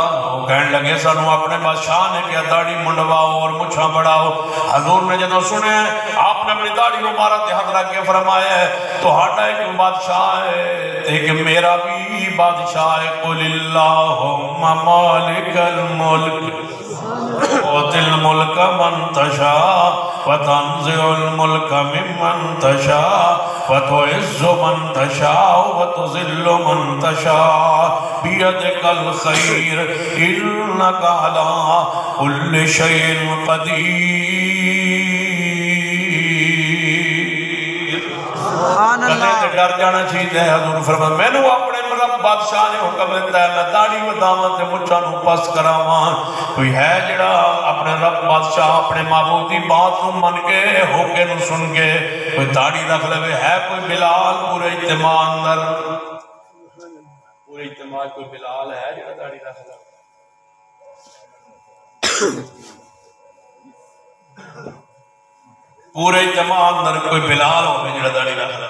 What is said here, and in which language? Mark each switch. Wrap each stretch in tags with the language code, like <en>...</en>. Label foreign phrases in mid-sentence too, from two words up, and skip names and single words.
<pa>وہ کہنے لگے سانو اپنے بادشاہ نے کیا داڑھی منڈواؤ اور مچھاں بڑھاؤ. حضور نے جدو سنے آپ نے اپنی داڑھی مبارک تے ہاتھ رکھ کے فرمایا ہے تہاڈا ایک بادشاہ ہے ایک میرا بھی بادشاہ ہے.</pa> <ar>قل اللہم مالک الملک وَتِلْ الْمُلْكَ مَنْ تَشَاءُ وَتَنْزِعُ الْمُلْكَ مِمَّنْ تَشَاءُ وَتُعِزُّ مَنْ تَشَاءُ وَتُذِلُّ مَنْ تَشَاءُ بِيَدِكَ الْخَيْرُ إِنَّكَ عَلَىٰ كُلِّ شَيْءٍ قَدِيرٌ.</ar> <pa>کدے تے ڈر جانا چاہیے. حضور فرمایا میں نے اپنے رب بادشاہ نے حکم دیتا ہے میں داڑھی وداواں تے مچھاں نوں پس کراواں. کوئی ہے جڑا اپنے رب بادشاہ اپنے معبود دی بات نوں من کے ہوکے نوں سن کے کوئی داڑھی رکھ لے. ہے کوئی بلال پورے اجتماع اندر پورے اجتماع کوئی بلال ہے جڑا داڑھی رکھ لے؟ پورے اجتماع اندر کوئی بلال ہوگی جڑا داڑھی رکھ لے؟</pa>